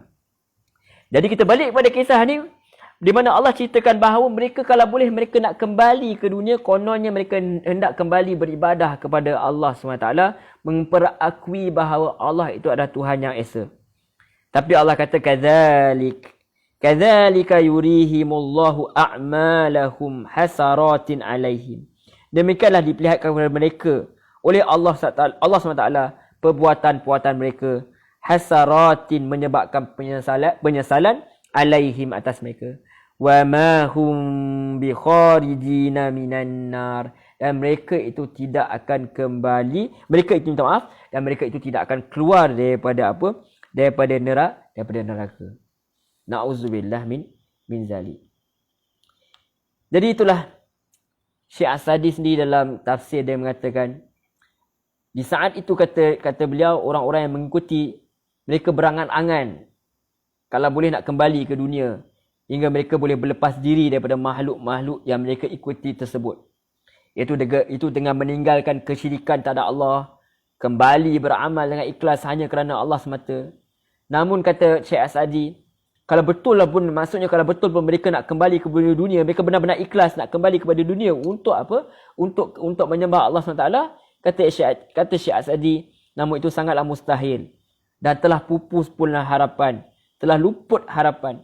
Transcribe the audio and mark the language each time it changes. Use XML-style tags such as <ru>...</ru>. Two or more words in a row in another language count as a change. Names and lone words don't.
<ms>Jadi kita balik kepada kisah ni, di mana Allah ceritakan bahawa mereka kalau boleh mereka nak kembali ke dunia, kononnya mereka hendak kembali beribadah kepada Allah SWT, memperakui bahawa Allah itu adalah Tuhan yang Esa. Tapi Allah kata</ms> <ar>كذلك يريهم الله أعمالهم حسرات عليهم.</ar> <ms>Demikianlah diperlihatkan kepada mereka oleh Allah SWT perbuatan-perbuatan mereka, hasaratin menyebabkan penyesalan alaihim atas mereka.</ms> <ar>وما هم بخارجين من النار,</ar> <ms>dan mereka itu tidak akan kembali, mereka itu minta maaf, dan mereka itu tidak akan keluar daripada apa? Daripada neraka.</ms> <ar>نعوذ بالله من ذلك.</ar> <ms>Jadi itulah Syekh As-Sadi sendiri dalam tafsir dia mengatakan, di saat itu kata beliau, orang-orang yang mengikuti mereka berangan-angan kalau boleh nak kembali ke dunia, hingga mereka boleh berlepas diri daripada makhluk-makhluk yang mereka ikuti tersebut. Itu dengan meninggalkan kesyirikan terhadap Allah, kembali beramal dengan ikhlas hanya kerana Allah semata. Namun kata Syekh As-Sadi, kalau betul pun mereka nak kembali ke dunia, mereka benar-benar ikhlas nak kembali kepada dunia untuk apa? Untuk menyembah Allah SWT, kata Syekh As-Sadi, namun itu sangatlah mustahil. Dan telah pupus pula harapan, telah luput harapan.</ms>